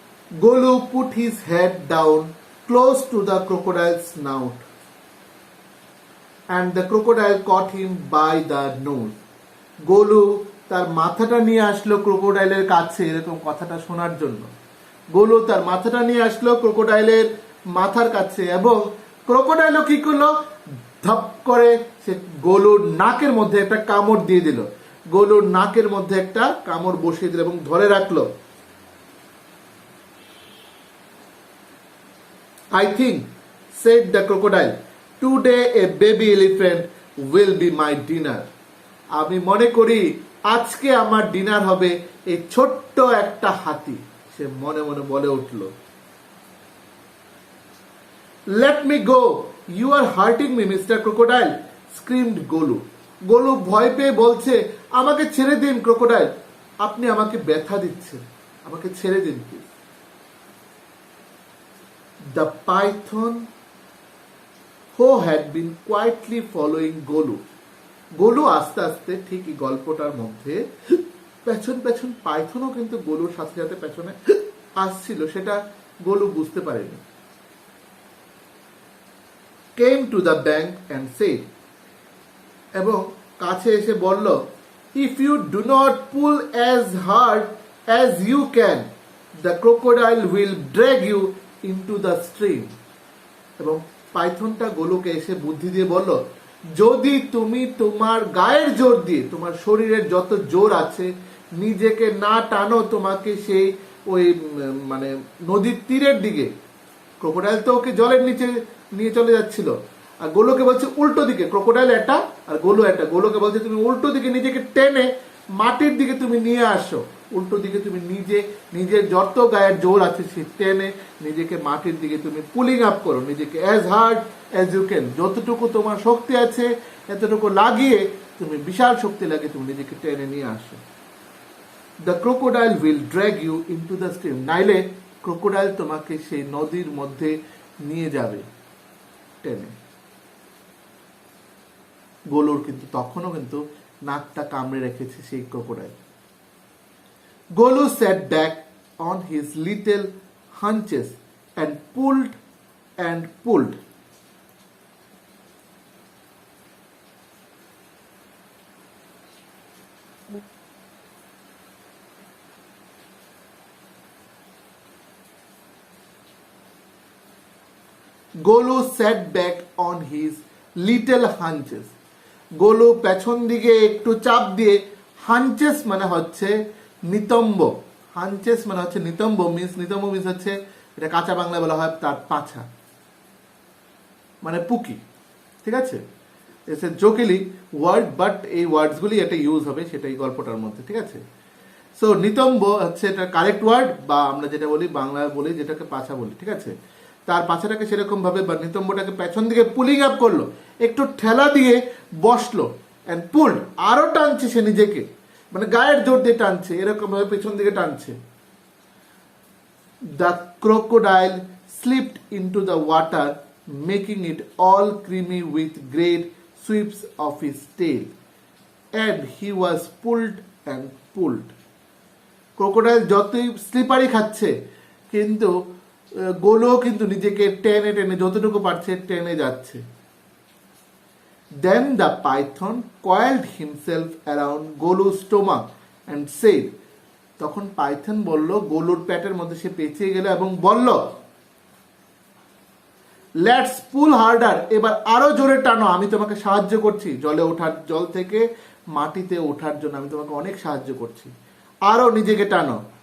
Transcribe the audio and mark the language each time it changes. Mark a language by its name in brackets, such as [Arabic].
[English] Golu put his head down close to the crocodile's snout and the crocodile caught him by the nose. [Bangla] Golu তার মাথাটা নিয়ে আসলো ক্রোকোডাইলের কাছে, এরকম কথাটা শোনার জন্য। গোলু তার মাথাটা নিয়ে আসলো ক্রোকোডাইলের মাথার কাছে, এবং ক্রোকোডাইলও কি করলো, ধপ করে সে গোলুর নাকের মধ্যে একটা কামড় দিয়ে দিল, গোলুর নাকের মধ্যে একটা কামড় বসিয়ে দিল এবং ধরে রাখলো। [English] I think, said the crocodile, today a baby elephant will be my dinner. [Bangla] আমি মনে করি আজকে আমার ডিনার হবে এই ছোট্ট একটা হাতি, সে মনে মনে বলে উঠল। [English] Let me go, you are hurting me, Mr. Crocodile, screamed Golu. [Bangla] Golu ভয় পেয়ে বলছে, আমাকে ছেড়ে দিন ক্রোকোডাইল, আপনি আমাকে ব্যথা দিচ্ছেন, আমাকে ছেড়ে দিন please. [English] The python who had been quietly following [Bangla] Golu, Golu আস্তে আস্তে ঠিকই গল্পটার মধ্যে পেছন পেছন, পাইথনও কিন্তু গোলুর সাথে সাথে পেছনে আসছিল, সেটা গোলু বুঝতে পারেনি। [English] came to the bank and said, [Bangla] এবং কাছে এসে বলল, [English] if you do not pull as hard as you can, the crocodile will drag you into the stream. [Bangla] এবং পাইথনটা গোলুকে এসে বুদ্ধি দিয়ে বলল, যদি তুমি তোমার গায়ের জোর দিয়ে, তোমার শরীরের যত জোর আছে, নিজেকে না টানো, তোমাকে সেই ওই মানে নদীর তীরের দিকে, ক্রোকোডাইল তো ওকে জলের নিচে নিয়ে চলে যাচ্ছিল, আর গোলুকে বলছে উল্টো দিকে, ক্রোকোডাইল একটা আর গোলু একটা, গোলুকে বলছে তুমি উল্টো দিকে নিজেকে টেনে মাটির দিকে তুমি নিয়ে আসো, উল্টো দিকে তুমি নিজের যত গায়ের জোর আছে সে টেনে নিজেকে মাটির দিকে তুমি পুলিং আপ করো, নিজেকে [English] as hard as you can, [Bangla] যতটুকু তোমার শক্তি আছে এতটুকু লাগিয়ে তুমি বিশাল শক্তি লাগিয়ে তুমি নিজেকে টেনে নিয়ে আসো। [English] the crocodile will drag you into the stream, [Bangla] নাইলে ক্রোকোডাইল তোমাকে সেই নদীর মধ্যে নিয়ে যাবে টেনে। গোলুর কিন্তু তখনও কিন্তু নাকটা কামড়ে রেখেছে সেই crocodile. [English] Golu sat back on his little hunches and pulled and pulled. Golu sat back on his little hunches. [Bangla] Golu পেছন দিকে একটু চাপ দিয়ে, হাঞ্চেস মানে হচ্ছে নিতম্ব, হাঞ্চেস মানে হচ্ছে নিতম্ব, নিতম্ব মিন্স হচ্ছে, এটা কাঁচা বাংলা বলা হয় তার পাছা, মানে পুকি, ঠিক আছে? [English] it's a jokily word, [Bangla] বাট এই ওয়ার্ডসগুলি এটা ইউজ হবে সেটাই গল্পটার মধ্যে, ঠিক আছে? সো নিতম্ব হচ্ছে এটা কারেক্ট ওয়ার্ড, বা আমরা যেটা বলি বাংলায় বলি যেটাকে পাছা বলি, ঠিক আছে? তার পাছাটাকে সেরকম ভাবে বা নিতম্বটাকে পেছন দিকে পুলিং আপ করলো, একটু ঠেলা দিয়ে বসলো, [English] and pulled, [Bangla] আরো টানছে সে নিজেকে, মানে গায়ের জোর দিয়ে টানছে, এরকম ভাবে পেছন দিকে টানছে। [English] The crocodile slipped into the water, making it all creamy with great sweeps of his tail, and he was pulled and pulled. [Bangla] Crocodile যতই স্লিপারি খাচ্ছে, কিন্তু গোলু কিন্তু নিজেকে টেনে টেনে যতটুকু পারছে টেনে যাচ্ছে। [English] Then the python coiled himself around Golu's stomach and said, [Bangla] তখন পাইথন বলল, গোলুর পেটের মধ্যে সে পেঁচিয়ে গেল এবং বলল, [English] let's pull harder, [Bangla] এবার আরো জোরে টানো, আমি তোমাকে সাহায্য করছি জল থেকে মাটিতে ওঠার জন্য আমি তোমাকে অনেক সাহায্য করছি, আরো নিজেকে টানো।